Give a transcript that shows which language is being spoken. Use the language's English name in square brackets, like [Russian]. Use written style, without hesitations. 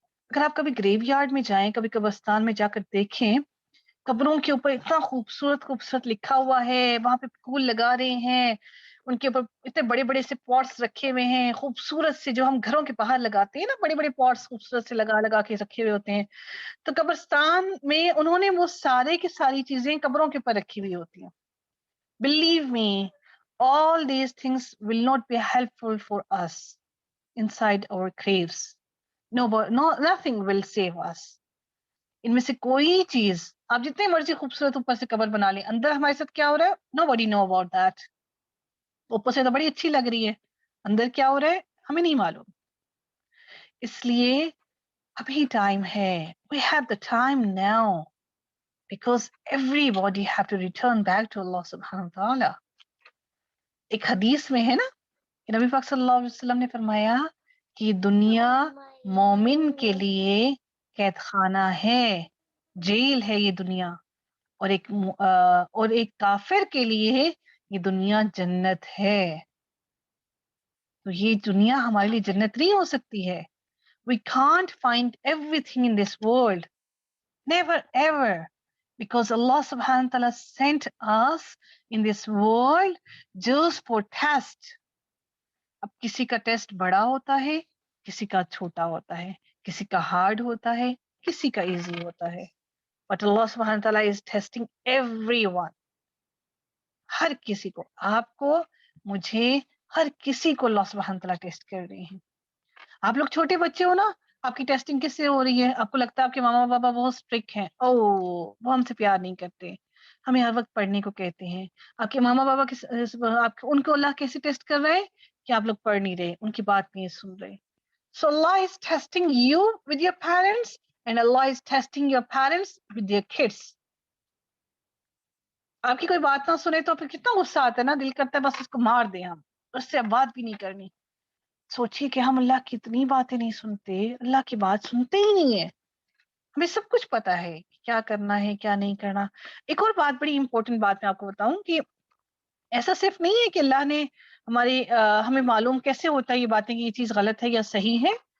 [Urdu] اگر آپ کبھی گریو یارڈ میں جائیں، کبھی قبرستان میں جا کر دیکھیں، قبروں کے اوپر اتنا خوبصورت لکھا ہوا ہے، وہاں پہ پھول لگا رہے ہیں، ان کے اوپر اتنے بڑے بڑے سے پاٹس رکھے ہوئے ہیں خوبصورت سے، جو ہم گھروں کے باہر لگاتے ہیں نا، بڑے بڑے پاٹس خوبصورت سے لگا لگا کے رکھے ہوئے ہوتے ہیں. تو قبرستان میں انہوں نے وہ سارے کی ساری چیزیں قبروں کے اوپر رکھی ہوئی ہوتی ہیں. [English] Believe me, all these things will not be helpful for us inside our graves. Nothing will save us. [Urdu] ان میں سے کوئی چیز آپ جتنے مرضی خوبصورت اوپر سے قبر بنا لیں، اندر ہمارے ساتھ کیا ہو رہا ہے [English] nobody know about that. [Urdu] اوپر سے تو بڑی اچھی لگ رہی ہے، اندر کیا ہو رہا ہے ہمیں نہیں معلوم. اس لیے ابھی ٹائم ہے، [English] we have the time now, because everybody have to return back to Allah subhanahu wa ta'ala. [Urdu] ایک حدیث میں ہے نا کہ نبی پاک صلی اللہ علیہ وسلم نے فرمایا کہ دنیا مومن کے لیے قید خانہ ہے، جیل ہے یہ دنیا، اور ایک کافر کے لیے یہ دنیا جنت ہے. تو یہ دنیا ہمارے لیے جنت نہیں ہو سکتی ہے. [English] We can't find everything in this world. Never ever. Because Allah subhanahu wa ta'ala sent us in this world just for test. [Urdu] اب کسی کا ٹیسٹ بڑا ہوتا ہے، کسی کا چھوٹا ہوتا ہے، کسی کا ہارڈ ہوتا ہے، کسی کا ایزی ہوتا ہے. [English] But Allah subhanahu wa ta'ala is testing everyone. [Urdu] ہر کسی کو، آپ کو، مجھے، ہر کسی کو اللہ سبحانہ تعالیٰ ٹیسٹ کر رہے ہیں. آپ لوگ چھوٹے بچے ہو نا، آپ کی ٹیسٹنگ کس سے ہو رہی ہے؟ آپ کو لگتا ہے آپ کے ماما بابا بہت اسٹرکٹ ہیں، او وہ ہم سے پیار نہیں کرتے، ہمیں ہر وقت پڑھنے کو کہتے ہیں. آپ کے ماما بابا ان کو اللہ کیسے ٹیسٹ کر رہے ہیں کہ آپ لوگ پڑھ نہیں رہے، ان کی بات نہیں سن رہے. [English] So Allah is testing you with your parents and Allah is testing your parents with their kids. [Urdu] آپ کی کوئی بات نہ سنے تو پھر کتنا غصہ آتا ہے نا، دل کرتا ہے بس اس کو مار دیں ہم، اس سے اب بات بھی نہیں کرنی. سوچیے کہ ہم اللہ کی اتنی باتیں نہیں سنتے، اللہ کی بات سنتے ہی نہیں ہے. ہمیں سب کچھ پتا ہے کیا کرنا ہے کیا نہیں کرنا. ایک اور بات، بڑی امپورٹنٹ بات میں آپ کو بتاؤں کہ ایسا صرف نہیں ہے کہ اللہ نے ہمیں معلوم کیسے ہوتا ہے یہ باتیں کہ یہ چیز غلط ہے یا صحیح ہے.